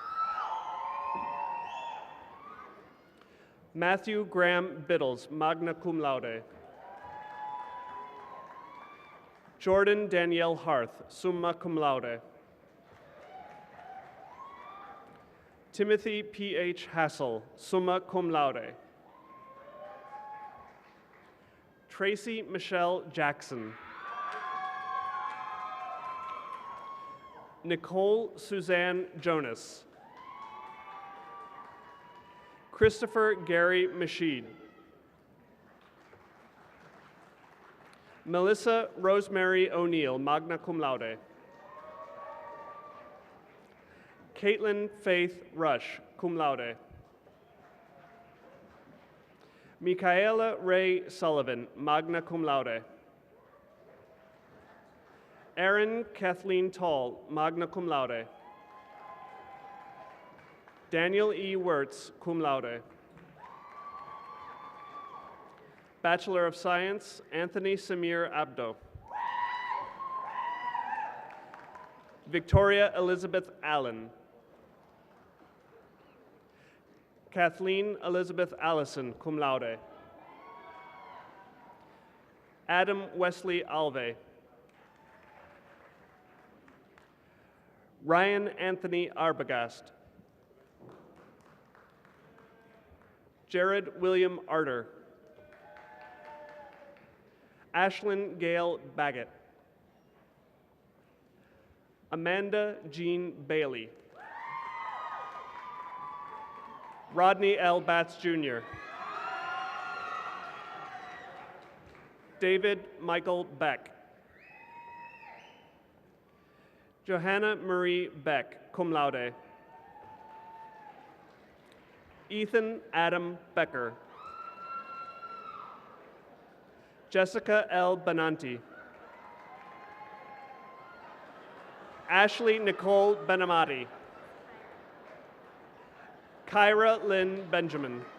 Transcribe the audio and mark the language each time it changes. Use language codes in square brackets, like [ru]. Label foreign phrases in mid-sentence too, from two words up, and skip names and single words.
[en] Matthew Graham Biddles, [la] magna cum laude. [en] Jordan Danielle Harth, [la] summa cum laude. [en] Timothy P.H. [la] Hassel, summa cum laude. [en] Tracy Michelle Jackson. Nicole Suzanne Jonas. Christopher Gary Masheed. Melissa Rosemary O'Neill, [la] magna cum laude. [en] Caitlin Faith Rush, [la] cum laude. [en] Michaela Ray Sullivan, [la] magna cum laude. [en] Erin Kathleen Tall, [la] magna cum laude. [en] Daniel E. Wirtz, [la] cum laude. [en] Bachelor of Science, Anthony Samir Abdo. Victoria Elizabeth Allen. Kathleen Elizabeth Allison, [la] cum laude. [en] Adam Wesley Alve. Ryan Anthony Arbogast. Jared William Arter. Ashlyn Gail Baggett. Amanda Jean Bailey. Rodney L. Batts Jr. David Michael Beck. Johanna Marie Beck, [la] cum laude. [en] Ethan Adam Becker. Jessica L. Benanti. Ashley Nicole Benamati. Kyra Lynn Benjamin.